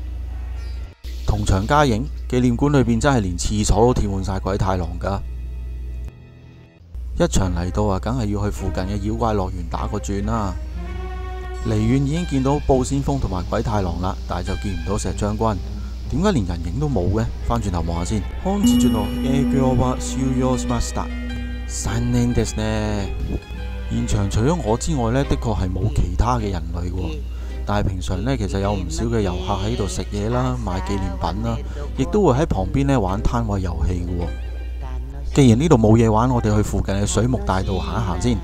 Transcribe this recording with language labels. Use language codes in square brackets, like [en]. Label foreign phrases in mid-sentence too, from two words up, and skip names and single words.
[yue] 同場加映，紀念館裏邊真係連廁所都貼滿晒鬼太郎㗎。一場嚟到啊，梗係要去附近嘅妖怪樂園打個轉啦。離遠已經見到布先鋒同埋鬼太郎啦，但係就見唔到石將軍。點解連人影都冇嘅？翻轉頭望下先。 [ja] 本日の営業は終了しました。殘念ですね。 [yue] 現場除咗我之外呢，的確係冇其他嘅人類喎。但係平常呢，其實有唔少嘅遊客喺度食嘢啦、買紀念品啦，亦都會喺旁邊呢玩攤位遊戲嘅喎。既然呢度冇嘢玩，我哋去附近嘅水木大道行一行先。